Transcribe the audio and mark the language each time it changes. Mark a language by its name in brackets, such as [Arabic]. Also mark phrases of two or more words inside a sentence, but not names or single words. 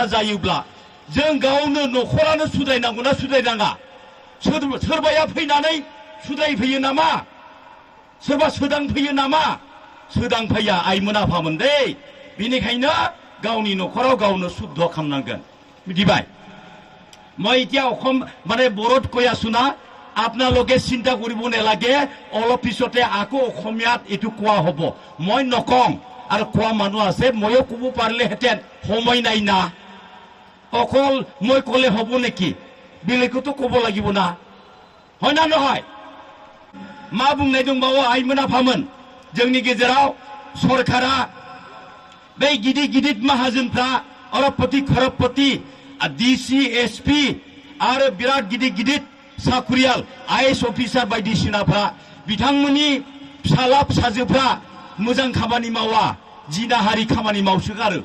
[Bodo] जायोब्ला जों गावनो न'खरानो सुद्रायनांगौना सुद्रायनाङा सोरबाया फैनानै सुद्रायफैयो नामा सोरबा सोदांफैयो नामा सोदांफैया आइमोन आफामोन दे बेनिखायनो गावनि न'खराव गावनो शुद्ध खालामनांगोन मिथिबाय [Assamese] মই এতিয়া অসম মানে বড়োত কৈ আছো না আপোনালোকে চিন্তা কৰিব নালাগে অলপ পিছতে আকৌ অসমীয়াত এইটো কোৱা হ'ব মই নকম আৰু কোৱা মানুহ আছে ময়ো ক'ব পাৰিলেহেঁতেন সময় নাই না অকল মই ক'লে হ'ব নেকি বেলেগতো ক'ব লাগিব না হয় না নহয় [Bodo] मा बुंनाय दंबावो आइमोन आफामोन जोंनि गेजेराव सरकारा बै गिदिर गिदिर माहाजोनफ्रा अरबपति खरबपति डीसी एसपी आरो बिराद गिदिर गिदिर साखुरियाल आईएएस अफिसार बायदिसिनाफ्रा बिथांमोननि फिसाला फिसाजोफ्रा मोजां खामानि मावा जिनाहारि खामानि मावसोगारो